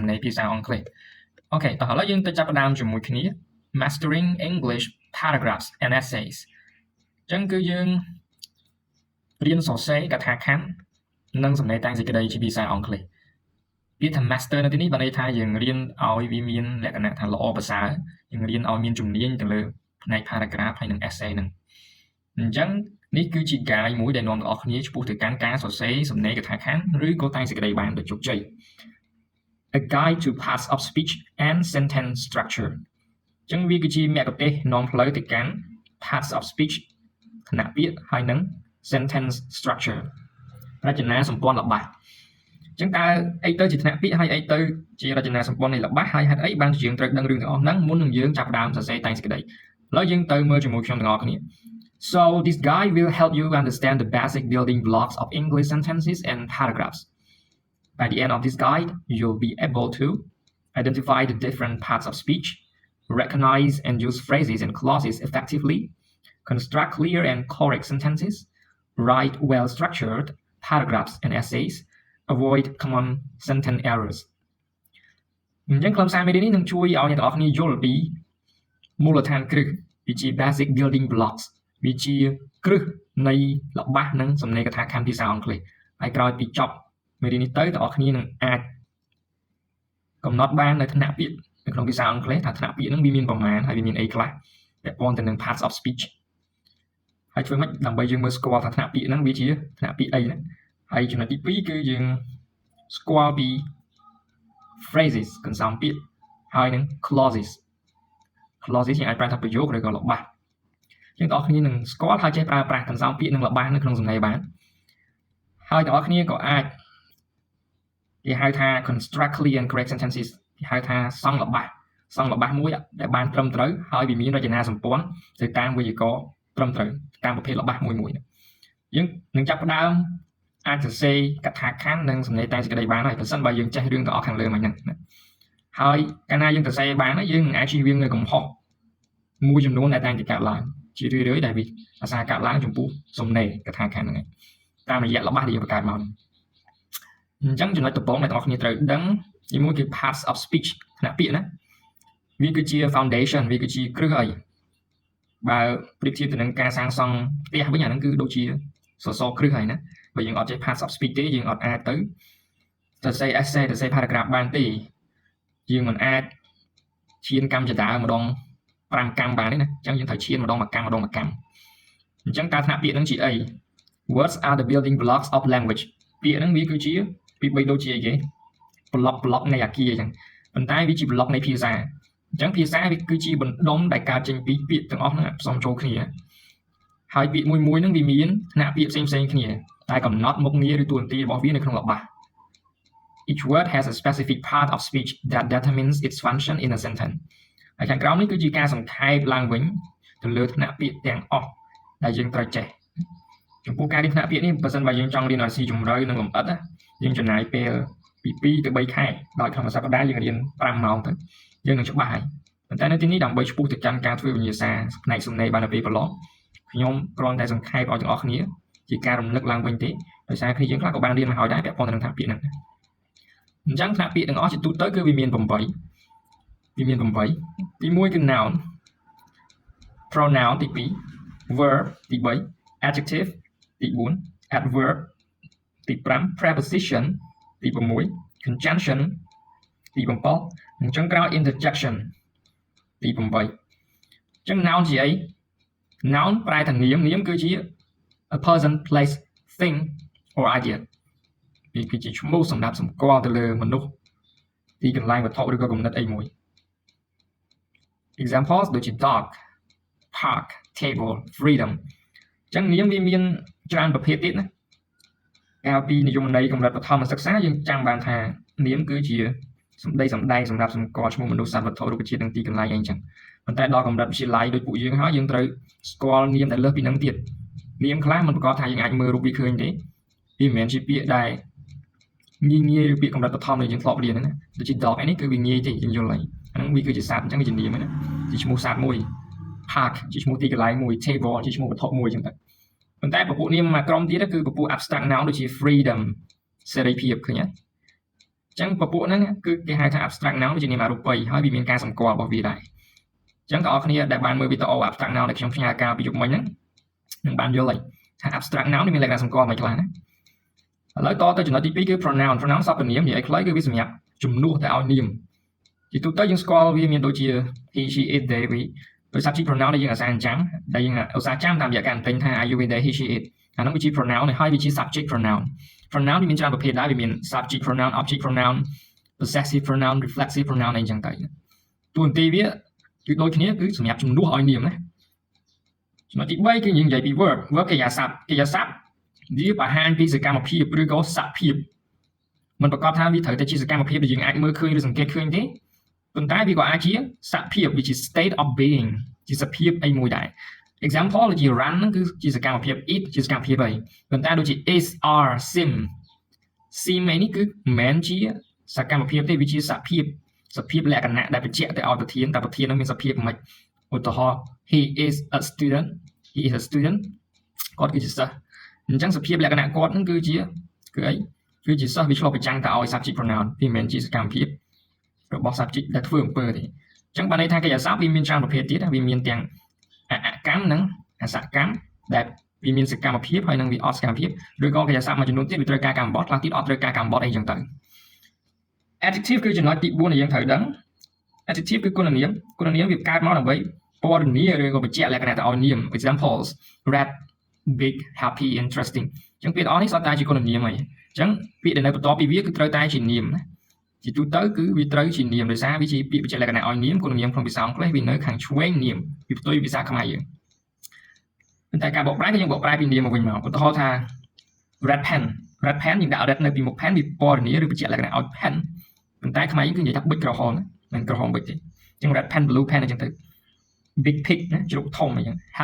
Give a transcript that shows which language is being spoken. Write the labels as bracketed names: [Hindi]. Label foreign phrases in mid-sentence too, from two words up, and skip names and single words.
[Khmer] ណេរភាសាអង់គ្លេសអូខេតោះឥឡូវយើងទៅចាប់ផ្ដើមជាមួយគ្នា [English] Mastering English Paragraphs and Essays [Khmer] អញ្ចឹងគឺយើងរៀនសរសេរកថាខណ្ឌនិងសំណេរតាំងសេចក្តីជាភាសាអង់គ្លេសពាក្យថា master នៅទីនេះបានន័យថាយើងរៀនឲ្យ វាមានលក្ខណៈថាល្អប្រសើរយើងរៀនឲ្យមានជំនាញទៅលើផ្នែក paragraph ហើយនិង essay ហ្នឹងអញ្ចឹងនេះគឺជា guide មួយដែលនាំអ្នកនរគ្នាឆ្ពោះទៅកាន់ ការសរសេរសំណេរកថាខណ្ឌឬក៏តែងសេចក្តីបានដោយជោគជ័យ [English] A guide to parts of speech and sentence structure [Khmer] អញ្ចឹ ងវាគឺជាមគ្គុទ្ទេសក៍នាំផ្លូវទៅកាន់ [English] parts of speech [Khmer] ខណៈពាក្យហើយនិង [English] sentence structure [Khmer] រចនាសម្ព័ន្ធល្បះចឹងតើអីទៅជាថ្នាក់ពាក្យហើយអីទៅជារចនាសម្ព័ន្ធនៃល្បះហើយហេតុអីបានជាយើងត្រូវដឹងរឿងទាំងអស់ហ្នឹងមុននឹងយើងចាប់ផ្ដើមសរសេរតែងសេចក្តីឥឡូវយើងទៅមើលជាមួយខ្ញុំទាំងអស់គ្នា [English] So this guide will help you understand the basic building blocks of English sentences and paragraphs. By the end of this guide, you'll be able to identify the different parts of speech, recognize and use phrases and clauses effectively, construct clear and correct sentences, write well-structured paragraphs and essays.Avoid common sentence errors [Khmer] អញ្ចឹងខ្លឹមសារមេរៀននេះនឹងជួយឲ្យអ្នកទាំងអស់គ្នាយល់ពីមូលដ្ឋានគ្រឹះវាជា basic [English] building blocks [Khmer] វាជាគ្រឹះនៃល្បះនិងសំណេរកថាខណ្ឌភាសាអង់គ្លេសហើយក្រោយពីចប់មេរៀននេះទៅអ្នកទាំងអស់គ្នានឹងអាចកំណត់បាននៅថ្នាក់ពាក្យនៅក្នុងភាសាអង់គ្លេសថាថ្នាក់ពាក្យហ្នឹងវាមានប្រមាណហើយវាមានអីខ្លះពាក់ព័ន្ធទៅនឹង [English] parts of speech [Khmer] ហើយធ្វើម៉េចដើម្បីយើងមើលស្គាល់ថាថ្នាក់ពាក្យហ្នឹងវាជាថ្នាក់ពាក្យអីណាហើយចំណុចទី2គឺយើងស្គាល់ពី phrases កន្សោមពាក្យហើយនឹង clauses យើងអាចប្រើថាប្រយោគឬក៏ល្បះយើងទាំងអស់គ្នានឹងស្គាល់ហើយចេះប្រើប្រាស់កន្សោមពាក្យនិងល្បះនៅក្នុងសំណេរបានហើយទាំងអស់គ្នាក៏អាចគេហៅថា [English] construct clear and correct sentences [Khmer] គេហៅថាសង់ល្បះមួយដែលបាន ត្រឹមត្រូវហើយវាមានរចនាសម្ព័ន្ធទៅតាមវេយ្យាករណ៍ត្រឹមត្រូវតាមប្រភេទល្បះមួយយើងនឹងចាប់ផ្ដើមអាចសរសេរកថាខណ្ឌនិងសំណេរតែងសេចក្តីបានហើយ ប្រសិនបើយើងចេះរឿងទាំងអស់ខាងលើមកហ្នឹងហើយកាលណាយើងសរសេរបានហើយយើងនឹងអាចជៀសវាងនៅកំហុសមួយចំនួនដែលតែងតែកើតឡើងជារឿ យៗដែលវាអាសាកើតឡើងចំពោះសំណេរកថាខណ្ឌហ្នឹងតាមរយៈល្បះដែលយើងបង្កើតមកអញ្ចឹងចំណុចដំបូងដែលអ្នកនរគ្នាត្រូវដឹងទីមួយគឺ [English] parts of speech [Khmer] ថ្នាក់ពាក្យណាវាគឺជា foundation វាគឺជាគ្រឹះអីបើប្រៀបធៀបទៅនឹងការសាងសង់ផ្ទះវិញអាហ្នឹងគឺដូចជាសសរគ្រឹះហើយណាបើយើងអត់ចេះ [English] parts of speech [Khmer] ទេយើងអត់អាចទៅសរសេរ essay សរសេរ paragraph បានទេយើងមិនអាចឈានកម្មចតាម្ដង 5កម្មបានទេណាអញ្ចឹងយើងត្រូវឈានម្ដងមួយកម្មអញ្ចឹងការថ្នាក់ពាក្យហ្នឹងជាអី [English] Words are the building blocks of language [Khmer] ពាក្យហ្នឹងវាគឺជាពីបីដូចជាអីគេ block នៃអាគារអញ្ចឹងប៉ុន្តែវាជា block នៃភាសាអញ្ចឹងភាសាវាគឺជាបណ្ដុំដែលកើតចេញពីពាក្យទាំងអស់ហ្នឹងផ្សំចូលគ្នាហើយពាក្យមួយហ្នឹងវាមានថ្នាក់ពាក្យផ្សេងគ្នាតែកំណត់មុខងារឬតួនាទីរបស់វានៅក្នុងល្បះ [English] Each word has a specific part of speech that determines its function in a sentence [Khmer] ហើយខាងក្រោមនេះគឺជាការសង្ខេបឡើងវិញទៅលើថ្នាក់ពាក្យទាំង អស់ដែលយើងត្រូវចេះចំពោះការរៀនថ្នាក់ពាក្យនេះបើសិនបើយើងចង់រៀនឲ្យស៊ីជម្រៅនិងលម្អិតយើងចំណាយពេលពី2ទៅ3ខែដោយក្នុងមួយសប្តាហ៍យើងរៀន5ម៉ោងទៅយើងនឹងច្បាស់ហើយប៉ុន្តែនៅទីនេះដើម្បីឆ្ពោះទៅកាន់ការធ្វើវិញ្ញាសាផ្នែកសំណេរបាននៅពេលប្រឡងខ្ញុំគ្រាន់តែសង្ខេបឲ្យទាំងអស់គ្នាជាការរំលឹកឡើងវិញទេដោយសារគ្នាយើងខ្លះក៏បានរៀនមកហើយដែរពាក់ព័ន្ធនឹងថ្នាក់ពាក្យហ្នឹងអញ្ចឹងថ្នាក់ពាក្យទាំងអស់ជាទូទៅគឺវាមាន8ទី1គឺ noun pronoun ទី2 verb ទី3 adjective ទី4 adverb ទី5 preposition ទី6 conjunction ទី7និងចុងក្រោយ interjection ទី8អញ្ចឹង noun ជាអី noun ប្រែថានាមគឺជា [English] a person place thing or idea [Khmer] វាគឺជាឈ្មោះសម្រាប់សម្គាល់ទៅលើមនុស្សទីកន្លែងវត្ថុឬក៏គំនិតអីមួយ examples ដូចជា [English] dog park table freedom [Khmer] អញ្ចឹងនាមវាមានច្រើនប្រភេទទៀតណាកាលពីនិយមន័យកម្រិត បឋមសិក្សាយើងចាំបានថានាមគឺជាសម្ដែងសម្រាប់សម្គាល់ឈ្មោះមនុស្សសត្វវត្ថុរុក្ខជាតិនិងទីកន្លែងអីចឹងប៉ុន្តែដល់កម្រិតវិទ្យាល័យដូចពួកយើងហើយយើងត្រូវស្គាល់នាមដែលលើសពីនឹងទៀតនាមខ្លះមិនប្រកាសថាយើងអាចមើលរូបវាឃើញទេវាមិនមែនជាពាក្យដែលងាយឬពាក្យកម្រិតបឋមដែលយើងធ្លាប់រៀនហ្នឹងណាដូចជា dog នេះគឺវាងាយទេយើងយល់ហើយអាហ្នឹងវាគឺជាសត្វអញ្ចឹងវាជានា មណាជាឈ្មោះសត្វមួយ park ជាឈ្មោះទីកន្លែងមួយ table ជាឈ្មោះវត្ថុមួយអញ្ចឹងទៅប៉ុន្តែពពួកនាមមួយក្រុមទៀតគឺពពួក [English] abstract noun [Khmer] ដូចជា freedom សេរីភាពឃើញទេអញ្ចឹងពពួកហ្នឹងគឺគេហៅថា [English] abstract noun [Khmer] ជានាមអរូបីហើយវាមានការសម្គាល់របស់វាដែរអញ្ចឹងបងប្អូនដែលបានមើលវីដេអូ [English] abstract noun [Khmer] ដែលខ្ញុំផ្ញើកាលពីយប់មិញ ហ្នឹងនឹងបានយល់ហើយថា [English] abstract noun [Khmer] មានលក្ខណៈសម្គាល់មិនខ្លះណាឥឡូវតទៅចំណុចទី2គឺ pronoun សព្វនាមនិយាយខ្លីគឺវាសម្រាប់ជំនួសទៅឲ្យនាមជាទូទៅយើងស្គាល់វាមានដូចជា [English] he she it they we [Khmer] ដោយ [English] subject pronoun [Khmer] ដែលយើងអាសាអញ្ចឹ ងដែលយើងឧស្សាហ៍ចាំតាមរយៈការពេញថា [English] are you with they he she it [Khmer] អានោះវាជា pronoun ហើយវាជា [English] subject pronoun [Khmer] វាមានច្រើនប្រភេទដែរវាមាន [English] subject pronoun object pronoun possessive pronoun reflexive pronoun [Khmer] អីចឹងទៅ តួនាទីវាគឺដូចគ្នាគឺសម្រាប់ជំនួសឲ្យនាមណាចំណុចទី3គឺយើងនិយាយពី verb កិរិយាសព្ទវាបង្ហាញពីសកម្មភាពឬ ក៏សភាពមិនប្រកបថាវាត្រូវតែជាសកម្មភាពដែលយើងអាចមើលឃើញឬសង្កេតឃើញទេប៉ុន្តែវាក៏អាចជាសភាពវាជា [English] state of being [Khmer] ជាសភាពអីមួយដែរ example ដូចជា run ហ្នឹងគឺជាសកម្មភាព eat ជាសកម្មភាពអីប៉ុន្តែដូចជា [English] is are sim [Khmer] អីនេះគឺមិនមែនជាសកម្មភាពទេវាជាសភាពលក្ខណៈដែលបញ្ជាក់ទៅឲ្យប្រធានតែប្រធាននឹងមានសភាពមិនឧទាហរណ៍ [English] he is a student [Khmer] គាត់គឺជាសិស្សអញ្ចឹងសភាពលក្ខណៈគាត់នឹងគឺជាអីគឺជាសិស្សវាឆ្លុះបញ្ចាំងទៅឲ្យ [English] subject pronoun [Khmer] វាមិនមែនជាសកម្មភាពរបស់ subject ដែលធ្វើអំពើទេអញ្ចឹងបានន័យថាកិរិយាសព្ទវាមានច្រើនប្រភេទទៀតវាមានទាំងអកម្មនិងអសកម្មដែលវាមានសកម្មភាពហើយនឹងវាអត់សកម្មភាពឬក៏កិរិយាសព្ទមួយចំនួនទៀតវាត្រូវការកម្មបត្តិខ្លះទៀតអត់ត្រូវការកម្មបត្តិអីចឹងទៅ adjective គឺចំណុចទី4ដែលយើងត្រូវដឹង adjective គឺគុណនាមវាកើតមកដើម្បីពណ៌នាឬក៏បញ្ជាក់លក្ខណៈទៅឲ្យនាម examples [English] red big happy interesting [Khmer] អញ្ចឹងពាក្យទាំងអស់នេះសុទ្ធ តែជាគុណនាមហើយអញ្ចឹងពាក្យដែលនៅបន្ទាប់ពីវាគឺត្រូវតែជានាមណាជាទូទៅគឺវាត្រូវជានាមដោយសារវាជាពាក្យបញ្ជាក់លក្ខណៈឲ្យនាមគុណនាមក្នុងភាសាអង់គ្លេសវានៅខាងឆ្វេងនាមពីផ្ទុយភាសាខ្មែរយើងប៉ុន្តែការបកប្រែគឺយើងបកប្រែពីនាមមកវិញមកឧទាហរណ៍ថា [English] red pen [Khmer] យើងដាក់ red នៅពីមុខ pen វាពណ៌នាឬបញ្ជាក់លក្ខណៈឲ្យ pen ប៉ុន្តែខ្មែរយើងគឺនិយាយថាប៊ិចក្រហមមិនក្រហមប៊ិចទេអញ្ចឹង [English] red pen blue pen [Khmer] អញ្ចឹងទៅ [English] big pig [Khmer] ណាជ្រូកធំអញ្ចឹង